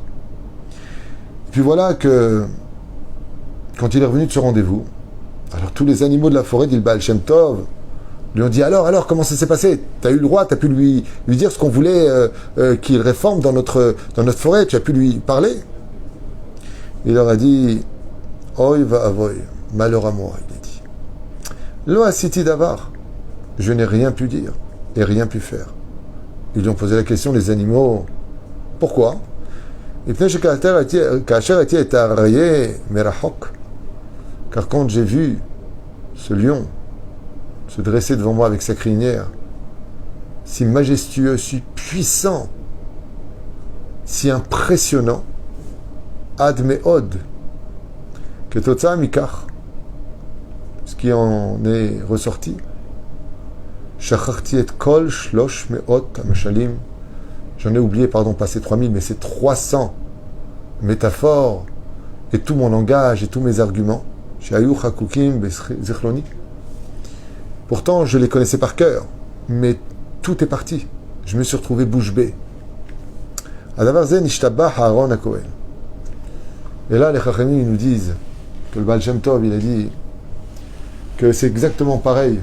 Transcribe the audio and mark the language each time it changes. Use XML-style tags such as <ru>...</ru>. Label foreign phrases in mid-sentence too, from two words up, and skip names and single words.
<fr>Et puis voilà que, quand il est revenu de ce rendez-vous, alors tous les animaux de la forêt, dit le Baal Shem Tov, lui ont dit, alors, comment ça s'est passé? T'as eu le droit, t'as pu lui dire ce qu'on voulait qu'il réforme dans notre forêt, tu as pu lui parler? Il leur a dit,</fr> <he>אוי ואבוי,</he> <fr>malheur à moi, il a dit.</fr> <he>לא עשיתי דבר,</he> <fr>je n'ai rien pu dire et rien pu faire. Ils lui ont posé la question, les animaux, pourquoi? Car quand j'ai vu ce lion se dresser devant moi avec sa crinière, si majestueux, si puissant, si impressionnant,</fr> <he>עד מאוד,</he> <fr>que</fr> <he>תוצאה מכך,</he> <fr>ce qui en est ressorti,</fr> <he>שכחתי את כל שלוש מאות המשלים,</he> <fr>j'en ai oublié, passé 3000, mais c'est 300 métaphores et tout mon langage et tous mes arguments. Pourtant, je les connaissais par cœur, mais tout est parti. Je me suis retrouvé bouche bée. Et là, les Chachamim nous disent que le Baal Shem Tov, il a dit que c'est exactement pareil.</fr>